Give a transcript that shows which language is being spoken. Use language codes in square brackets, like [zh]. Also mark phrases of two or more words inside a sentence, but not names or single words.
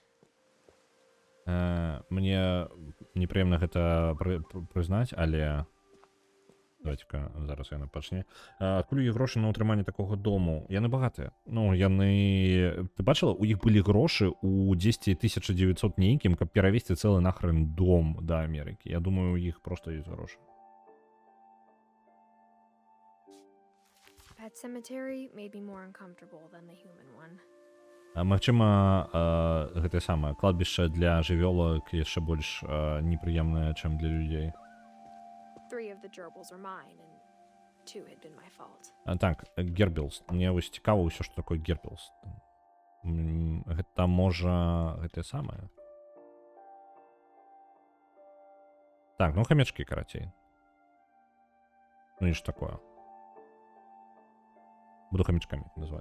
[be] Мне непрыемна гэта прызнаць, але давайте-ка зараз яна пачне. Адкуль іх грошы на ўтрыманне такога дому? Яны багатыя. Ну, яны... Ты бачыла? У іх былі грошы у 10 1900 нейкім, каб перавесці цэлы нахрен дом да Амерыкі. Я думаю, у іх проста ёсць грошы. [en] Pet cemetery made me more uncomfortable than the human one. [be] Магчыма, гэтае самае кладбішча для жывёлак яшчэ больш непрыемнае, чым для людзей. [en] 3 of the gerbils are mine, and 2 had been my fault. [be] Так, гербілс. Мне вось цікава ўсё, што такое гербілс. Гэта можа гэтае самае. Так, ну хамячкі, карацей. Ну і ж такое. Буду хамячкамі назваць.